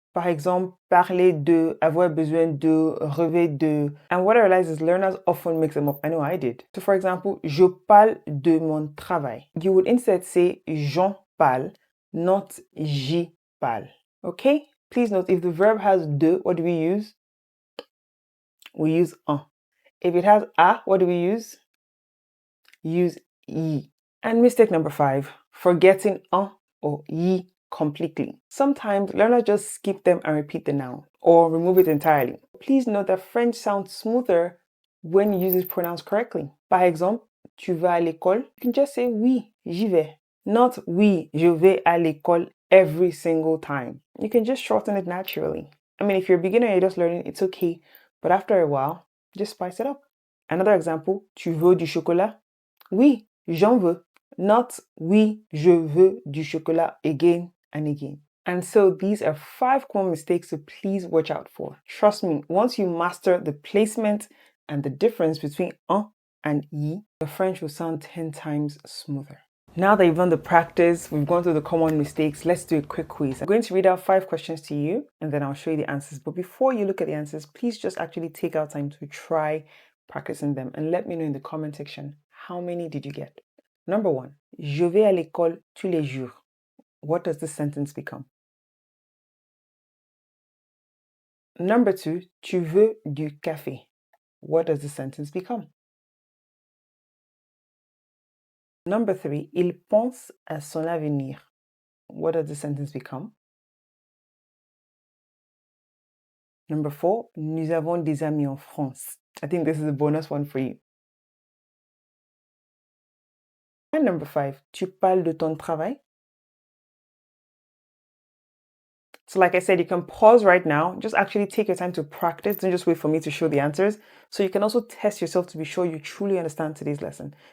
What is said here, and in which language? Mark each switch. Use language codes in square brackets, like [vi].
[fr] Par exemple, parler de, avoir besoin de, rêver de. [en] And what I realize is learners often mix them up. I know I did. So for example, [fr] je parle de mon travail. [en] You would instead say [fr] j'en parle, [en] not [fr] j'y parle. [en] Okay? Please note, if the verb has de, what do we use? We use un. If it has a, what do we use? Use ye. And mistake number 5, forgetting un or ye completely. Sometimes learners just skip them and repeat the noun or remove it entirely. Please note that French sounds smoother when you use its pronouns correctly. [fr] Par exemple, tu vas à l'école? [en] You can just say [fr] oui, j'y vais. Not oui, je vais à l'école [en] every single time. You can just shorten it naturally. I mean, if you're a beginner and you're just learning, it's okay. But after a while, just spice it up. Another example, [fr] tu veux du chocolat? Oui, j'en veux. Not oui, je veux du chocolat [en] again and again. And so these are 5 common mistakes to please watch out for. Trust me, once you master the placement and the difference between un and ye, your French will sound 10 times smoother. Now that you've done the practice, we've gone through the common mistakes, let's do a quick quiz. I'm going to read out 5 questions to you and then I'll show you the answers. But before you look at the answers, please just actually take out time to try practicing them and let me know in the comment section, how many did you get? [fr] Number 1, je vais à l'école tous les jours. [en] What does this sentence become? Number 2, [fr] tu veux du café. [en] What does this sentence become? [fr] Number 3, il pense à son avenir. [en] What does this sentence become? [fr] Number 4, nous avons des amis en France. [en] I think this is a bonus one for you. [fr] And number 5, tu parles de ton travail. [en] So like I said, you can pause right now. Just actually take your time to practice. Don't just wait for me to show the answers. So you can also test yourself to be sure you truly understand today's lesson.